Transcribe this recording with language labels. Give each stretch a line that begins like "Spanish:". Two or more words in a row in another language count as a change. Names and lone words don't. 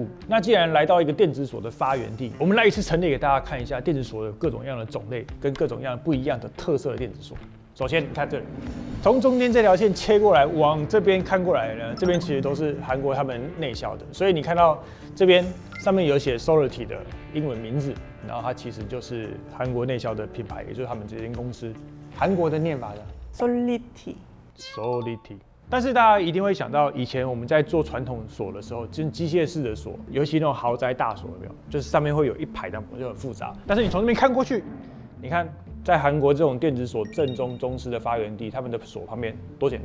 Chinese: 那既然來到一個電子鎖的發源地，我們來一次陳列給大家看一下電子鎖的各種樣的種類跟各種樣不一樣的特色的電子鎖。首先，你看這裡，從中間這條線切過來，往這邊看過來呢，這邊其實都是韓國他們內銷的。所以你看到這邊上面有寫 Solidity 的英文名字，然後它其實就是韓國內銷的品牌，也就是他們這間公司。韓國的念法的 Solidity。但是大家一定會想到，以前我們在做傳統鎖的時候，就是機械式的鎖，尤其那種豪宅大鎖，有沒有？就是上面會有一排的，就很複雜。但是你從這邊看過去，你看在韓國這種電子鎖正宗宗師的發源地，他們的鎖旁邊多簡單。